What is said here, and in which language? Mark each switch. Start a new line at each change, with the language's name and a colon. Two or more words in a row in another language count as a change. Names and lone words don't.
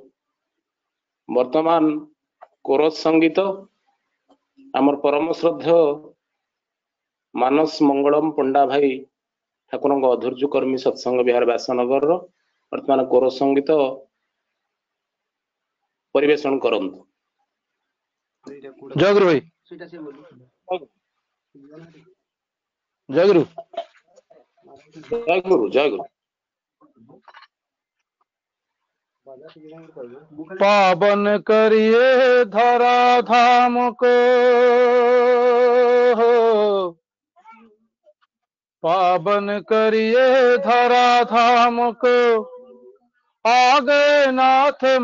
Odia: ବର୍ତ୍ତମାନ କୋରସ ସଙ୍ଗୀତ ଆମର ପରମ ଶ୍ରଦ୍ଧେୟ ମାନସ ମଙ୍ଗଳମ ପଣ୍ଡା ଭାଇ ଠାକୁରଙ୍କ ଅଧୈର୍ଯ୍ୟ କର୍ମୀ ସତ୍ସଙ୍ଗ ବିହାର ବ୍ୟାସନଗରର ବର୍ତ୍ତମାନ କୋରସ ସଙ୍ଗୀତ ପରିବେଷଣ କରନ୍ତୁ। ଜୟ ଗୁରୁ ଭାଇ ଜୟ ଗୁରୁ ଜୟ ଗୁରୁ ଜୟ ଗୁରୁ।
Hindi: पावन करिए धरा धाम को पावन करिए धरा धाम को आगे नाथ